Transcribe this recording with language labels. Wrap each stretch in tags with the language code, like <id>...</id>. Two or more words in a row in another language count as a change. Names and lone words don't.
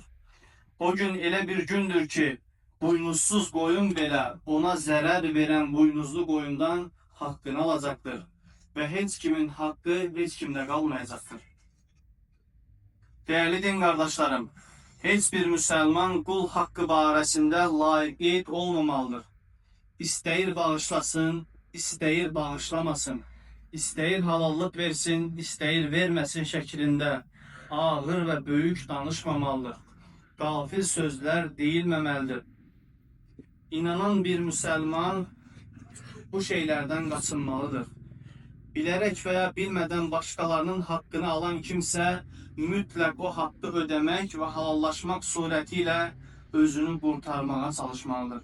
<az>O gün elə bir gündür ki,</az> <tr>buynuzsuz koyun belə ona zərər veren buynuzlu koyundan hakkını alacaktır. Ve hiç kimin hakkı hiç kimde kalmayacaktır. Değerli din kardeşlerim, heç bir Müslüman kul hakkı barəsində layiq olmamalıdır.</tr> <az>İstəyir bağışlasın, istəyir bağışlamasın, istəyir halallıq versin, istəyir verməsin şəklində ağır ve büyük danışmamalıdır.</az> <tr>Gafil sözler deyilməməlidir. İnanan bir Müslüman bu şeylerden kaçınmalıdır. Bilerek veya bilmeden başkalarının hakkını alan kimse mütləq o hakkı ödemek ve halallaşmak suretiyle özünü kurtarmaya çalışmalıdır.</tr>